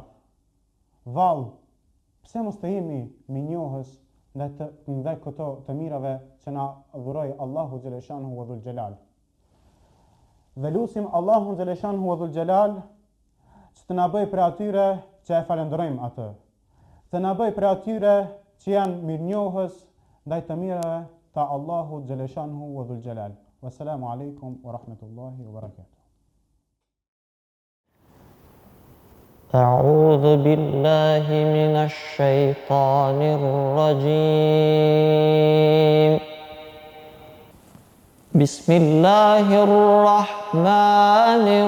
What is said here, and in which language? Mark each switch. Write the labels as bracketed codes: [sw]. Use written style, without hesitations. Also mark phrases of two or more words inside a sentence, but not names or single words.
[sq] Vallë, pse mos të jemi minjohës ndaj këto të mirave që na dhuroi Allahu [ar] جل شأنه وذو الجلال. [sq] Dhe lusim Allahun [ar] جل شأنه وذو الجلال [sq] që të na bëj për atyre që e falenderojmë atë, të na bëj për atyre që janë mirënjohës ndaj të mirave të Allahu [ar] جل شأنه وذو الجلال. والسلام عليكم ورحمة الله وبركاته. أعوذ بالله من الشيطان الرجيم بسم الله الرحمن